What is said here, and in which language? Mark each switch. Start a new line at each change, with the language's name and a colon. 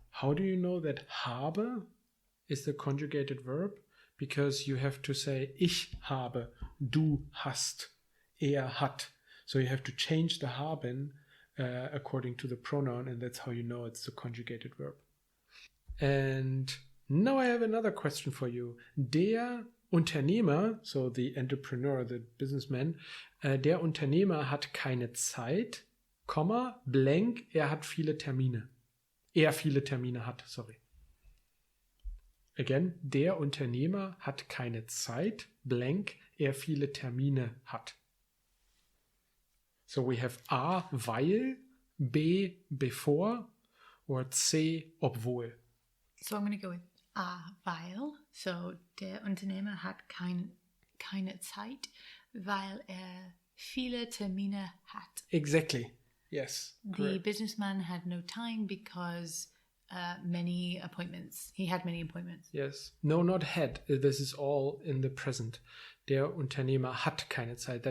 English: How do you know that habe is the conjugated verb? Because you have to say ich habe, du hast, er hat. So you have to change the haben according to the pronoun, and that's how you know it's the conjugated verb. And now I have another question for you.
German: Der Unternehmer,
English: so the entrepreneur, the businessman,
German: der Unternehmer hat keine Zeit, Komma, blank, er hat viele Termine. Er viele Termine hat, sorry. Again, der Unternehmer hat keine Zeit, blank, er viele Termine hat.
English: So we have A, weil, B, before, or C, obwohl. So I'm going to go with A, weil.
German: So der Unternehmer hat keine Zeit, weil viele Termine hat.
English: Exactly. Yes. The correct. businessman had no time because many appointments. He had many appointments. Yes. No, not had. This is all in the present.
German: Der Unternehmer hat keine Zeit.